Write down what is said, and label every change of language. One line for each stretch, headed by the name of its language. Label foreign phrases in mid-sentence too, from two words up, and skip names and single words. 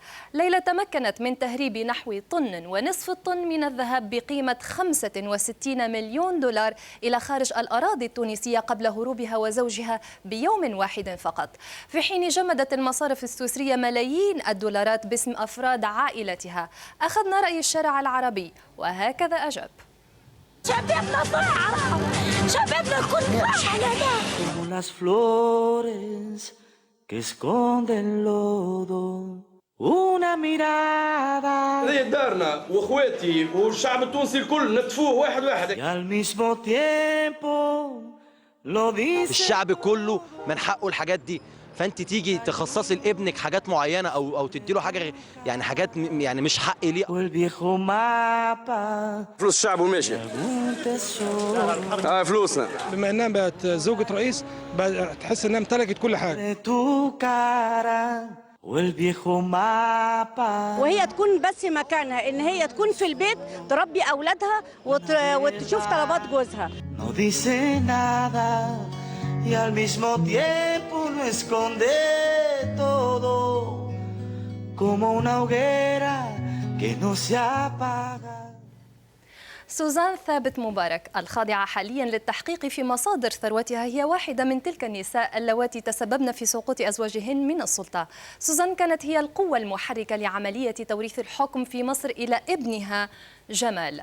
Arabic: ليلى تمكنت من تهريب نحو طن ونصف الطن من الذهب بقيمة 65 مليون دولار إلى خارج الأراضي التونسية قبل هروبها وزوجها بيوم واحد فقط، في حين جمدت المصارف السويسرية ملايين الدولارات باسم أفراد عائلتها. أخذنا رأي الشارع العربي وهكذا أجاب. شبابنا ضاع، شبابنا كل راح على
Spanish: como las flores que esconden lodo una mirada
Arabic: هذه دارنا واخواتي والشعب التونسي الكل نتفوه واحد واحد.
Spanish: y al mismo tiempo lo dice
Arabic: الشعب كله من حقه الحاجات دي، فانت تيجي تخصصي لابنك حاجات معينه او تدي له حاجه يعني حاجات يعني مش حق ليه.
Spanish: والviejo mapa
Arabic: فلوس الشعب وماشي. فلوسنا. بما انها بقت زوجة رئيس تحس انها امتلكت كل حاجه.
Spanish: والviejo mapa
Arabic: وهي تكون بس مكانها ان هي تكون في البيت تربي اولادها وتشوف طلبات جوزها.
Spanish: no dice nada y al mismo tiempo no esconde todo como una hoguera que no se apaga.
Arabic: سوزان ثابت مبارك الخاضعة حاليا للتحقيق في مصادر ثروتها هي واحدة من تلك النساء اللواتي تسببن في سقوط أزواجهن من السلطة. سوزان كانت هي القوة المحركة لعملية توريث الحكم في مصر إلى ابنها جمال.